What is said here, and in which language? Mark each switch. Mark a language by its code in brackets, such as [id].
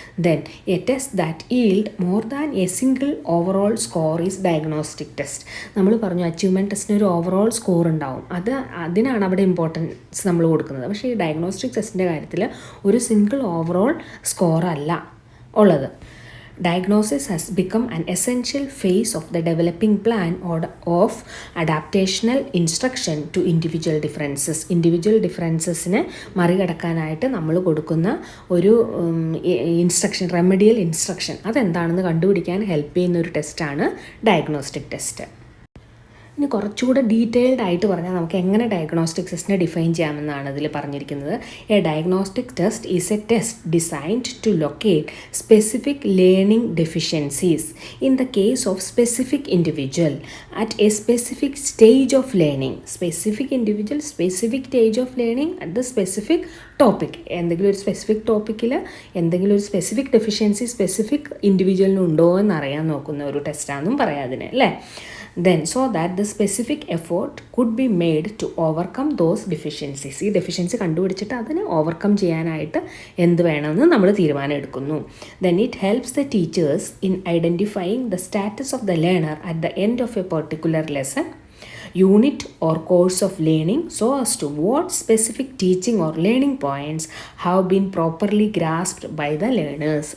[en] Then a test that yield more than a single overall score is diagnostic test. [ml] നമ്മൾ പറഞ്ഞു achievement ടെസ്റ്റിന് ഒരു overall score ഉണ്ടാവും, അതിനാണ് അവിടെ ഇമ്പോർട്ടൻസ് നമ്മൾ കൊടുക്കുന്നത്. പക്ഷേ ഈ ഡയഗ്നോസ്റ്റിക് ടെസ്റ്റിൻ്റെ കാര്യത്തിൽ ഒരു സിംഗിൾ ഓവറോൾ സ്കോർ അല്ല ഉള്ളത്. [en] Diagnosis has become an essential phase of the developing plan of adaptational instruction to individual differences. [ml] Individual ഡിഫറൻസസിനെ മറികടക്കാനായിട്ട് നമ്മൾ കൊടുക്കുന്ന ഒരു ഇൻസ്ട്രക്ഷൻ, റെമഡിയൽ ഇൻസ്ട്രക്ഷൻ, അതെന്താണെന്ന് കണ്ടുപിടിക്കാൻ ഹെൽപ്പ് ചെയ്യുന്ന ഒരു ടെസ്റ്റാണ് ഡയഗ്നോസ്റ്റിക് ടെസ്റ്റ്. ഇനി കുറച്ചുകൂടെ ഡീറ്റെയിൽഡ് ആയിട്ട് പറഞ്ഞാൽ നമുക്ക് എങ്ങനെ ഡയഗ്നോസ്റ്റിക് ടെസ്റ്റിനെ ഡിഫൈൻ ചെയ്യാമെന്നാണ് ഇതിൽ പറഞ്ഞിരിക്കുന്നത്. [en] A diagnostic test is a test designed to locate specific learning deficiencies in the case of specific individual at a specific stage of learning. Specific individual specific stage of learning at the specific topic. [ml] എന്തെങ്കിലും ഒരു specific ടോപ്പിക്കിൽ എന്തെങ്കിലും ഒരു specific deficiency specific ഇൻഡിവിജ്വലിനുണ്ടോ എന്നറിയാൻ നോക്കുന്ന ഒരു ടെസ്റ്റാണെന്നും പറയാം അതിന് അല്ലേ. [en] Then so that the specific effort could be made to overcome those deficiencies. [ml] ഈ ഡെഫിഷ്യൻസി കണ്ടുപിടിച്ചിട്ട് അതിനെ ഓവർകം ചെയ്യാനായിട്ട് എന്ത് വേണമെന്ന് നമ്മൾ തീരുമാനം എടുക്കുന്നു. [en] Then it helps the teachers in identifying the status of the learner at the end of a particular lesson, unit or course of learning so as to what specific teaching or learning points have been properly grasped by the learners.